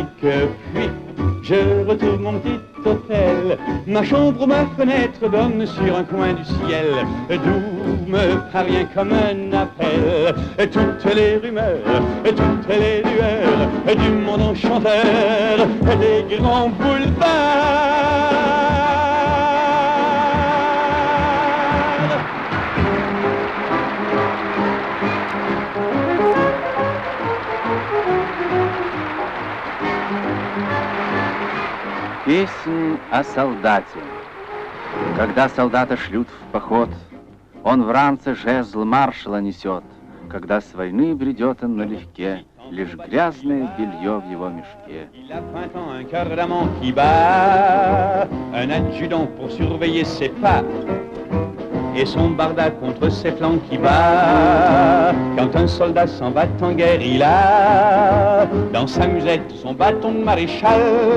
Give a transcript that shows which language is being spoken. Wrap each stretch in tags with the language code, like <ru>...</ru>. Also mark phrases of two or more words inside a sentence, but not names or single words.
<fr>Puis je retrouve mon petit hôtel, ma chambre ou ma fenêtre donne sur un coin du ciel, d'où me parvient comme un appel toutes les rumeurs, toutes les lueurs du monde enchanteur des grands boulevards.</fr> <ru>Песнь о солдате. Когда солдата шлют в поход, он в ранце жезл маршала несет. Когда с войны бредет он налегке, лишь грязное белье в его мешке.</ru> <fr>Il a 20 ans, un cœur d'amant qui bat, un adjudant pour surveiller ses pas, et son barda contre ses flancs qui bat. Quand un soldat s'en va en guerre, il a dans sa musette son bâton de maréchal.</fr>